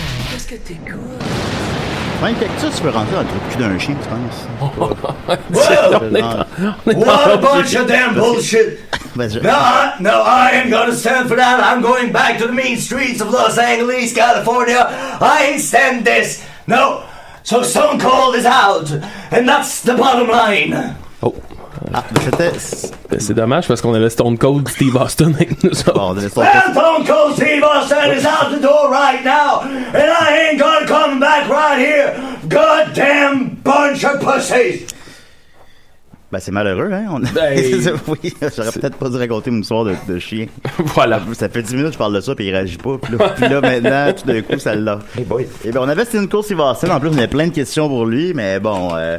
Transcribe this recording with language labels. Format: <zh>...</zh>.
<fr>Qu'est-ce que t'écoutes? Ouais, cactus peut rentrer dans le cul d'un chien, tu penses?</fr> <en>What a bunch of damn bullshit! No, I ain't gonna stand for that. I'm going back to the mean streets of Los Angeles, California. I ain't stand this. No. So Stone Cold is out, and that's the bottom line. Oh.</en> <fr>Ah, c'est dommage parce qu'on avait Stone Cold Steve Austin avec nous.</fr> <en>Stone Cold Steve Austin is out the door right now, and I ain't gonna come back right here. Goddamn bunch of pussies.</en> <fr>Ben, c'est malheureux, hein? Oui, j'aurais peut-être pas dû raconter mon histoire de chien. Voilà. Ça fait 10 minutes que je parle de ça, puis il réagit pas. Puis là maintenant, tout d'un coup, ça l'a.</fr> <en>Hey boy.</en> <fr>Et ben, on avait Stone Cold Steve Austin. En plus, on avait plein de questions pour lui, mais bon.</fr>